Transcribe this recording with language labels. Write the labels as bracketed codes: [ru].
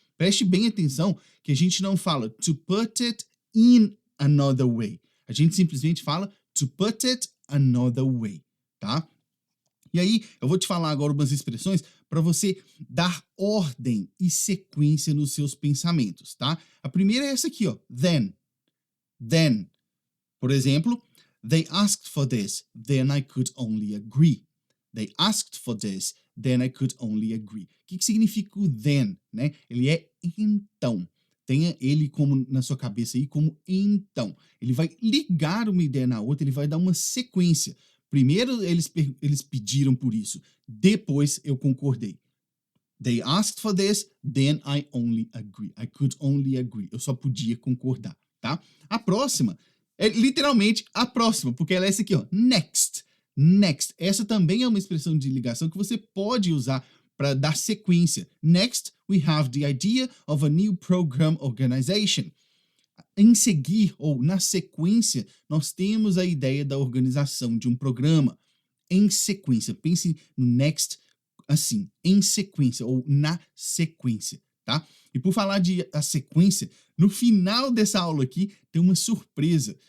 [pt] Preste bem atenção que a gente não fala [en] to put it in another way. [pt] A gente simplesmente fala [en] to put it another way, [pt] tá? E aí, eu vou te falar agora umas expressões para você dar ordem e sequência nos seus pensamentos, tá? A primeira é essa aqui, ó, then. [en] Then. [pt] Por exemplo, [en] they asked for this, then I could only agree. They asked for this, then I could only agree. [pt] O que significa o then, né? Ele é então. Tenha ele como na sua cabeça aí como então. Ele vai ligar uma ideia na outra, ele vai dar uma sequência. Primeiro eles pediram por isso, depois eu concordei. [en] They asked for this, then I only agree. I could only agree. [pt] Eu só podia concordar, tá? A próxima é literalmente a próxima, porque ela é essa aqui, ó, next. Next. Essa também é uma expressão de ligação que você pode usar para dar sequência. [en] Next, we have the idea of a new program organization. [pt] Em seguir, ou na sequência, nós temos a ideia da organização de um programa. Em sequência. Pense no next assim, em sequência, ou na sequência, tá? E por falar de a sequência, no final dessa aula aqui tem uma surpresa.